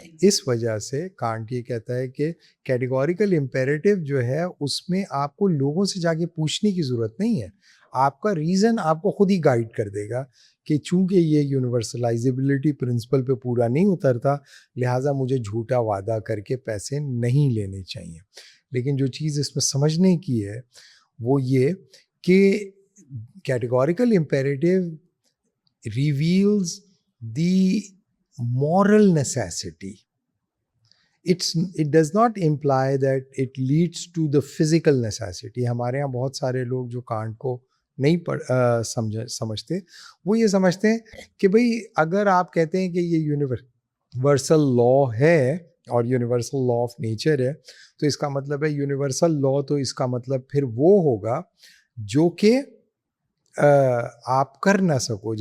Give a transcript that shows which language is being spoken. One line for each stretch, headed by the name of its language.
Urdu: اس وجہ سے کانٹ یہ کہتا ہے کہ کیٹیگوریکل امپیریٹیو جو ہے اس میں آپ کو لوگوں سے جا کے پوچھنے کی ضرورت نہیں ہے، آپ کا ریزن آپ کو خود ہی گائیڈ کر دے گا کہ چونکہ یہ یونیورسلائزیبلٹی پرنسپل پہ پورا نہیں اترتا، لہٰذا مجھے جھوٹا وعدہ کر کے پیسے نہیں لینے چاہیے. لیکن جو چیز اس میں سمجھنے کی ہے وہ یہ کہ categorical imperative
English: Reveals the moral necessity. It does not imply that it leads to the physical necessity.
Urdu: ہمارے یہاں بہت سارے لوگ جو کانٹ کو نہیں سمجھتے، وہ یہ سمجھتے ہیں کہ بھئی اگر آپ کہتے ہیں کہ یہ یونیورسل لا ہے اور یونیورسل لا آف نیچر ہے، تو اس کا مطلب ہے یونیورسل لا، تو اس کا مطلب پھر وہ ہوگا جو کہ آپ کر نہ سکو.